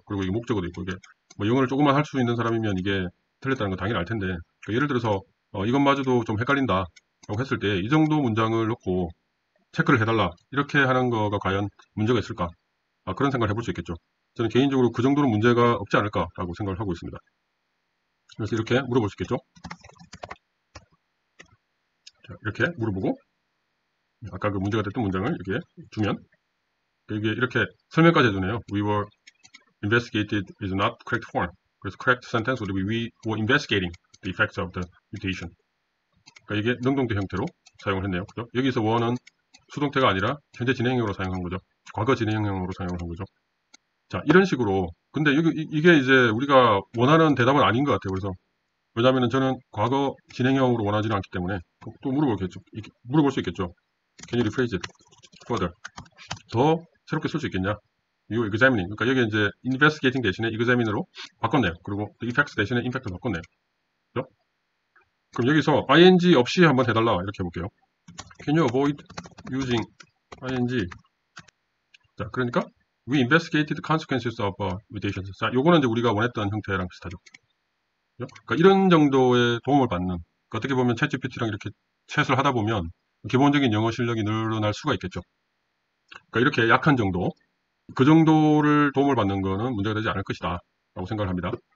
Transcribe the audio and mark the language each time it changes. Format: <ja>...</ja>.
<ko>그리고 이게 목적어도 있고 이게 뭐 영어를 조금만 할 수 있는 사람이면 이게 틀렸다는 건 당연히 알 텐데 예를 들어서 이것마저도 좀 헷갈린다 라고 했을 때 이 정도 문장을 넣고 체크를 해달라 이렇게 하는 거가 과연 문제가 있을까? 그런 생각을 해볼 수 있겠죠. 저는 개인적으로 그 정도는 문제가 없지 않을까라고 생각을 하고 있습니다. 그래서 이렇게 물어볼 수 있겠죠. 자, 이렇게 물어보고 아까 그 문제가 됐던 문장을 이렇게 주면 이게 이렇게 설명까지 해주네요.</ko> <en>We were investigated is not correct form.</en> <ko>그래서</ko> <en>correct sentence would be we were investigating the effects of the mutation.</en> <ko>그러니까 이게 능동태 형태로 사용을 했네요. 그죠? 여기서 were는 수동태가 아니라 현재 진행형으로 사용한 거죠. 과거 진행형으로 사용을 한 거죠. 자, 이런 식으로. 근데 이게 이제 우리가 원하는 대답은 아닌 것 같아요. 그래서, 왜냐면은 저는 과거 진행형으로 원하지는 않기 때문에 또 물어볼 수 있겠죠.</ko> <en>Can you rephrase it further?</en> <ko>더 새롭게 쓸 수 있겠냐?</ko> <en>You examining.</en> <ko>그러니까 여기 이제 investigating 대신에 examine으로 바꿨네요. 그리고 the effects 대신에 impact로 바꿨네요. 그죠? 그럼 여기서 ing 없이 한번 해달라. 이렇게 해볼게요.</ko> <en>Can you avoid using ing?</en> <ko>자, 그러니까</ko> <en>we investigated consequences of mutations.</en> <ko>자, 요거는 이제 우리가 원했던 형태랑 비슷하죠. 그죠? 그러니까 이런 정도의 도움을 받는, 그러니까 어떻게 보면 챗GPT랑 이렇게 챗을 하다 보면 기본적인 영어 실력이 늘어날 수가 있겠죠. 그러니까 이렇게 약한 정도, 그 정도를 도움을 받는 거는 문제가 되지 않을 것이다 라고 생각을 합니다.</ko>